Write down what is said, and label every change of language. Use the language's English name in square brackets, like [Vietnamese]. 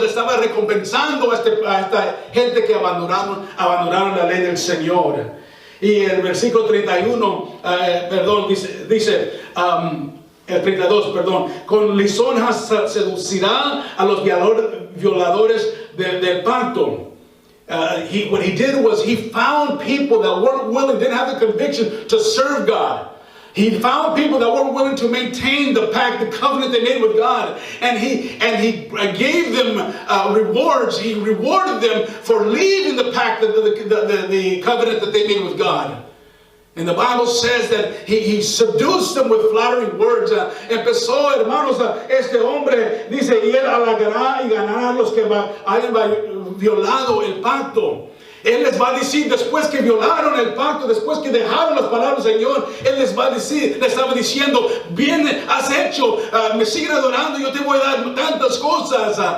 [Spanish] Le estaba recompensando a esta gente que abandonaron la ley del Señor. Y el versículo 31, dice el 32, con lisonjas seducirá a los violadores del pacto. [English] what he did was he found people that weren't willing, didn't have the conviction to serve God. He found people that weren't willing to maintain the pact, the covenant they made with God. And he gave them rewards. He rewarded them for leaving the pact, the covenant that they made with God. And the Bible says that he seduced them with flattering words. [Spanish] Empezó, hermanos, este hombre, dice, y él halagará y ganará a los que hayan violado el pacto. Él les va a decir, después que violaron el pacto, después que dejaron las palabras del Señor, Él les va a decir, les estaba diciendo, bien has hecho, me siguen adorando, yo te voy a dar tantas cosas.